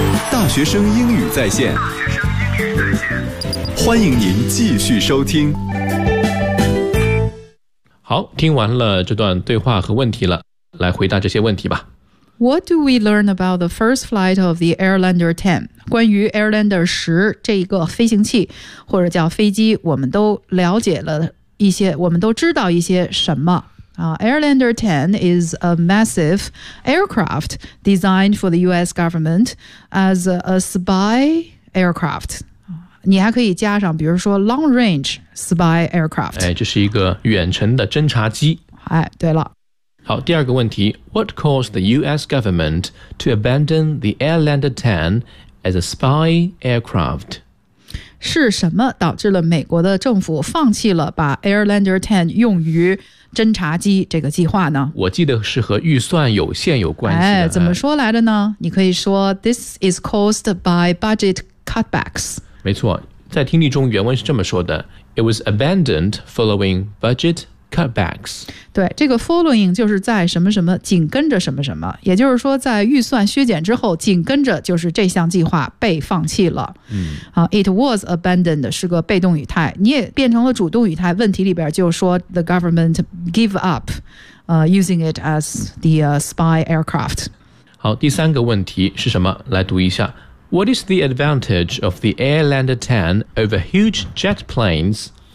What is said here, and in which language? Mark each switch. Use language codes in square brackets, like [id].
[zh] 大学生英语在线。欢迎您继续收听。好，听完了这段对话和问题了，来回答这些问题吧。 [en] What do we learn about the first flight of the Airlander 10? [zh] 关于 Airlander 10这个飞行器或者叫飞机，我们都了解了一些，我们都知道一些什么。 [en] Airlander 10 is a massive aircraft designed for the US government as a spy aircraft. [zh] 你还可以加上比如说 [en] long range spy aircraft. [zh] 哎，这是一个远程的侦察机。哎，对了。好，第二个问题， [en] What caused the U.S. government to abandon the Airlander 10 as a spy aircraft? [zh] 是什么导致了美国的政府放弃了把 Airlander 10用于侦察机这个计划呢？我记得是和预算有限有关系的。哎，怎么说来的呢？你可以说 [en] This is caused by budget cutbacks. [zh] 没错，在听力中原文是这么说的， [en] It was abandoned following budget cutbacks. [zh] 对，这个 following 就是在什么什么紧跟着什么什么，也就是说在预算削减之后紧跟着就是这项计划被放弃了。 [en] It was abandoned [zh] 是个被动语态，你也变成了主动语态，问题里边就说 [en] the government give up using it as the spy aircraft. [zh] 好，第三个问题是什么，来读一下。 [en] What is the advantage of the Airlander 10 over huge jet planes?